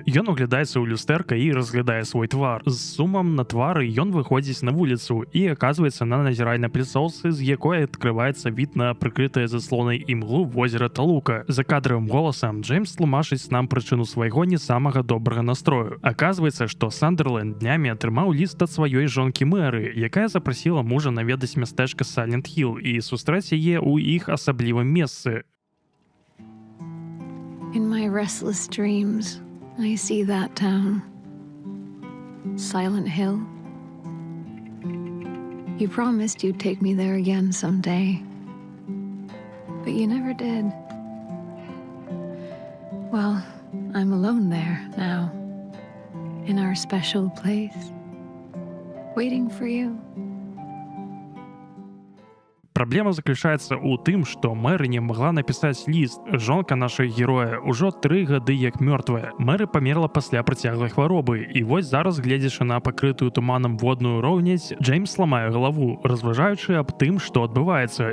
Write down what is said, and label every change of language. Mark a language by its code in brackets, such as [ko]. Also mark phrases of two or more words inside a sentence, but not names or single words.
[be] Ён углядаецца ў люстэрка і разглядае свой твар. З сумам на твары ён выходзіць на вуліцу і аказваецца на назіральнай пляцоўцы, з якой адкрываецца від на прыкрытае заслонай імглу возера Талука. За кадравым голасам Джеймс тлумачыць нам прычыну свайго не самага добрага настрою. Аказваецца, што Сандерленд днямі атрымаў ліст ад сваёй жонкі Мэры, якая запрасіла мужа наведаць мястэчка Silent Hill і сустрэць яе ў іх асаблівым месцы. [en] In my restless dreams, I see that town. Silent Hill. You promised you'd take me there again someday, but you never did. Well, I'm alone there now, in our special place, waiting for you. [be] Праблема заключаецца ў тым, што Мэры не магла напісаць ліст. Жонка нашай героя ўжо 3 гады як мёртвая. Мэры памерла пасля працяглай хваробы, і вось зараз, гледзячы на пакрытую туманам водную роўнядзь, Джеймс ламае галаву, разважаючы аб тым, што адбываецца.